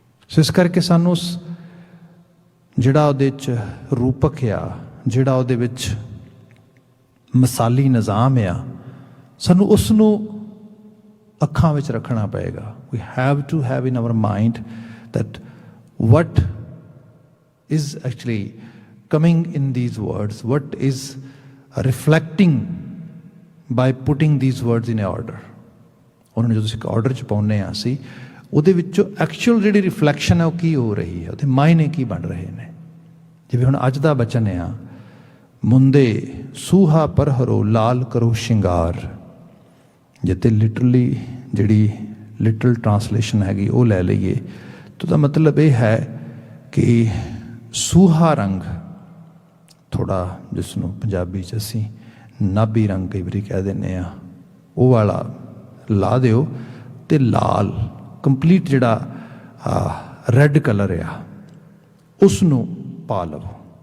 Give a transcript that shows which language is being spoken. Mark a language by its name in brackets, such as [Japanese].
[Punjabi] So ਇਸ ਕਰਕੇ ਸਾਨੂੰ ਜਿਹੜਾ ਉਹਦੇ 'ਚ ਰੂਪਕ ਆ, ਜਿਹੜਾ ਉਹਦੇ ਵਿੱਚ ਮਿਸਾਲੀ ਨਿਜ਼ਾਮ ਆ, ਸਾਨੂੰ ਉਸ ਨੂੰ ਅੱਖਾਂ ਵਿੱਚ ਰੱਖਣਾ ਪਏਗਾ। [English] We have to have in our mind that what is actually coming in these words, what is reflecting by putting these words in order. [Punjabi] ਉਹਨਾਂ ਨੂੰ ਜਦੋਂ ਅਸੀਂ ਇੱਕ ਆਰਡਰ 'ਚ ਪਾਉਂਦੇ ਹਾਂ, ਅਸੀਂ ਉਹਦੇ ਵਿੱਚੋਂ ਐਕਚੁਅਲ ਜਿਹੜੀ ਰਿਫਲੈਕਸ਼ਨ ਹੈ ਉਹ ਕੀ ਹੋ ਰਹੀ ਹੈ, ਉਹਦੇ ਮਾਇਨੇ ਕੀ ਬਣ ਰਹੇ ਨੇ। ਜਿਵੇਂ ਹੁਣ ਅੱਜ ਦਾ ਬਚਨ ਆ, ਮੁੰਦੇ ਸੂਹਾ ਪਰਹਰੋ ਲਾਲ ਕਰੋ ਸ਼ਿੰਗਾਰ। ਜਿੱਥੇ ਲਿਟਰਲੀ ਜਿਹੜੀ ਲਿਟਰਲ ਟਰਾਂਸਲੇਸ਼ਨ ਹੈਗੀ ਉਹ ਲੈ ਲਈਏ ਤਾਂ ਉਹਦਾ ਮਤਲਬ ਇਹ ਹੈ ਕਿ ਸੂਹਾ ਰੰਗ, ਥੋੜ੍ਹਾ ਜਿਸ ਨੂੰ ਪੰਜਾਬੀ 'ਚ ਅਸੀਂ ਨਾਭੀ ਰੰਗ ਕਈ ਵਾਰੀ ਕਹਿ ਦਿੰਦੇ ਹਾਂ, ਉਹ ਵਾਲਾ ਲਾ ਦਿਓ, ਅਤੇ ਲਾਲ ਕੰਪਲੀਟ ਜਿਹੜਾ ਰੈੱਡ ਕਲਰ ਆ ਉਸ ਨੂੰ ਪਾ ਲਵੋ।